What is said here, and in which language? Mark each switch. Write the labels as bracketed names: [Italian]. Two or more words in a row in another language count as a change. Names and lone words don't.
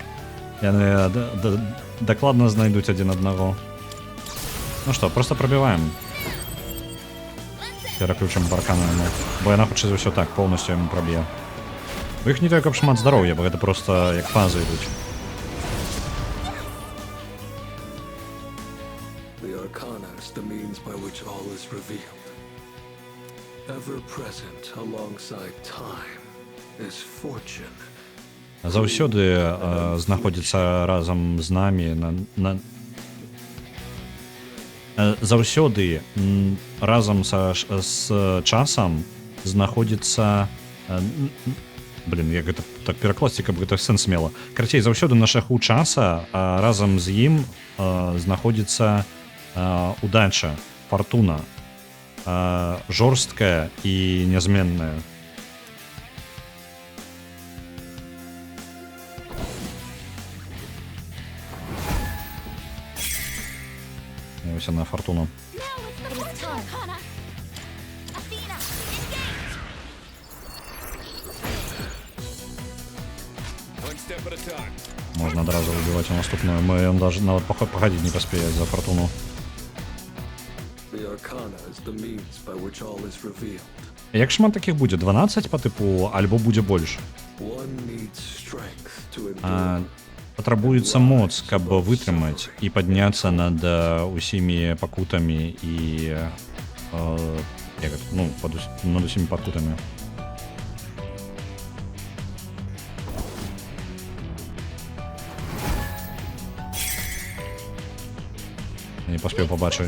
[Belarusian] Яны дакладна знайдуць адзін аднаго. Ну што, просто прабіваем. Пераключым баркана, бо яна хутчэй за ўсё так поўнасцю яму праб'е. У іх не так каб шмат здароўя, бо гэта просто як фазы ідуць. [English] The means by which all is revealed. Ever present alongside time is fortune. [Belarusian] Заўсёды знаходзіцца разам з намі заўсёды разам з часам знаходзіцца як гэта так перакласці, каб гэта сэнс мела. Карацей, заўсёды на шляху часа разам з ім знаходзіцца удача, фортуна, жорсткая і нязменная. [Russian] Ось она, фортуна. Можно одразу выбивать наступную. Он даже надо походить не поспеет за фортуну. [English] The Arcana is the means by which all is revealed. [Belarusian] Як шмат таких будзе? 12 па тыпу, альбо будзе больш? [English] One needs strength to endure. [Belarusian] Патрабуецца моц, каб вытрымаць і падняцца над усімі пакутамі і над усімі пакутамі. Не паспеў пабачыць.